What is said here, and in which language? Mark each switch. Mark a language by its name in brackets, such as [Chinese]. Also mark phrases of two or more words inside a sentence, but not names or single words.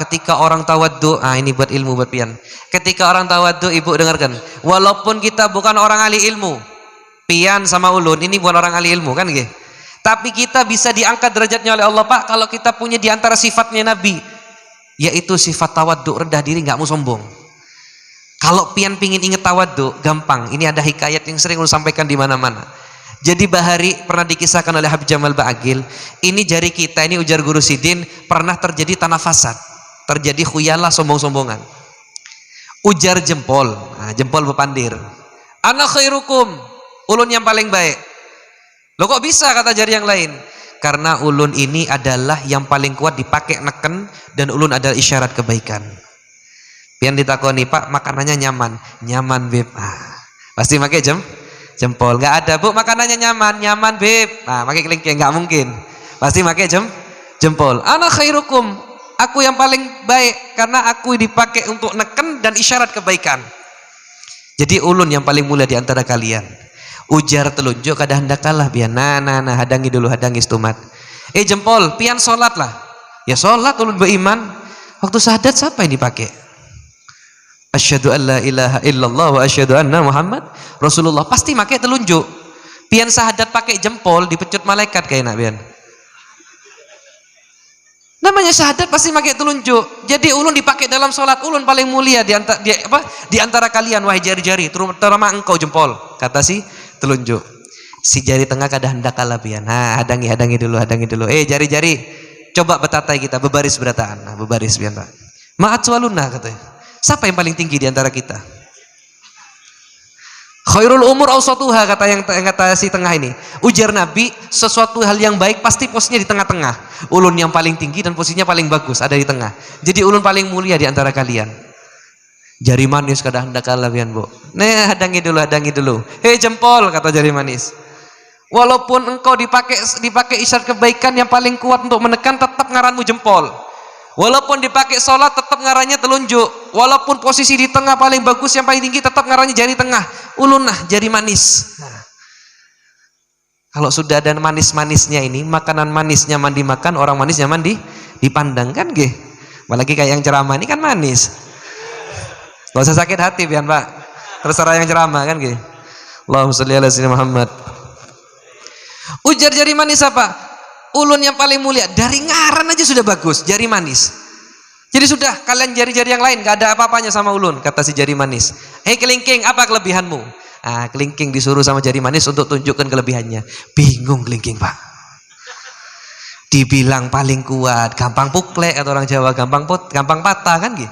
[Indonesian] Ketika orang tawadhu, ini buat ilmu buat pian. Ketika orang tawadhu, ibu dengarkan, walaupun kita bukan orang ahli ilmu, pian sama ulun ini bukan orang ahli ilmu kan gitu. Tapi kita bisa diangkat derajatnya oleh Allah Pak kalau kita punya diantara sifatnya Nabi, yaitu sifat tawadhu, rendah diri, nggak mau sombong. Kalau pian pingin inget tawadhu, gampang. Ini ada hikayat yang sering ulun sampaikan di mana-mana. Jadi Bahari pernah dikisahkan oleh Habib Jamal Ba'agil, ini jari kita ini, ujar Guru Sidin, pernah terjadi tanah fasad, terjadi khuyalah, sombong-sombongan. [Banjar] Ujar jempol, jempol bepandir, [Arabic] أنا خيركم, [Indonesian] ulun yang paling baik. Loh kok bisa kata jari yang lain? Karena ulun ini adalah yang paling kuat dipakai neken, dan ulun adalah isyarat kebaikan. [Banjar] Pian ditakoni, Pak makanannya nyaman? [Indonesian] Nyaman Beb. Pasti pakai jempol. Nggak ada Bu makanannya nyaman? Nyaman Beb. Pakai kelingking, nggak mungkin. Pasti pakai jempol. [Arabic] أنا خيركم, [Indonesian] aku yang paling baik karena aku dipakai untuk neken dan isyarat kebaikan. Jadi ulun yang paling mulia di antara kalian. [Banjar] Ujar telunjuk kada hendak kalah pian. Nah hadangi dulu, hadangi stumat. [Indonesian] Jempol, pian sholat lah. Ya sholat ulun beriman. Waktu syahadat siapa yang dipakai? [Arabic] أشهد أن لا إله إلا الله وأشهد أن محمدا رسول الله. [Indonesian] Pasti pakai telunjuk. Pian syahadat pakai jempol dipecut malaikat kayak nak pian. Namanya syahadat pasti pakai telunjuk. Jadi ulun dipakai dalam sholat, ulun paling mulia di antara kalian wahai jari-jari, terutama engkau jempol. Kata si telunjuk. [Banjar] Si jari tengah kada hendak kalah pian. Hadangi dulu. Jari-jari, coba betatai kita, bebaris berataan. Bebaris pian Pak. Ma'at waluna katanya. [Indonesian] Siapa yang paling tinggi di antara kita? [Arabic] خير الأمور أوسطها, [Indonesian] kata si tengah ini. Ujar Nabi, sesuatu hal yang baik pasti posisinya di tengah-tengah. Ulun yang paling tinggi dan posisinya paling bagus ada di tengah. Jadi ulun paling mulia di antara kalian. [Banjar] Jari manis kada hendak kalah pian Bu. Hadangi dulu. Jempol, kata jari manis. [Indonesian] Walaupun engkau dipakai isyarat kebaikan yang paling kuat untuk menekan, tetap ngaranmu jempol. Walaupun dipakai sholat, tetap ngarannya telunjuk. Walaupun posisi di tengah paling bagus, yang paling tinggi, tetap ngarannya jari tengah. Ulun jari manis. Kalau sudah ada manis-manisnya ini, makanan manis nyaman dimakan, orang manis nyaman dipandang kan nggih. Apalagi kayak yang ceramah ini kan manis. Gak usah sakit hati pian Pak. Terserah yang ceramah kan nggih. [Arabic] اللهم صل على سيدنا محمد. [Banjar] Ujar jari manis apa? [Indonesian] Ulun yang paling mulia, dari ngaran aja sudah bagus, jari manis. Jadi sudah, kalian jari-jari yang lain gak ada apa-apanya sama ulun, kata si jari manis. Kelingking, apa kelebihanmu? Kelingking disuruh sama jari manis untuk tunjukkan kelebihannya. Bingung kelingking Pak. Dibilang paling kuat, gampang puklek atau orang Jawa, gampang patah kan gitu.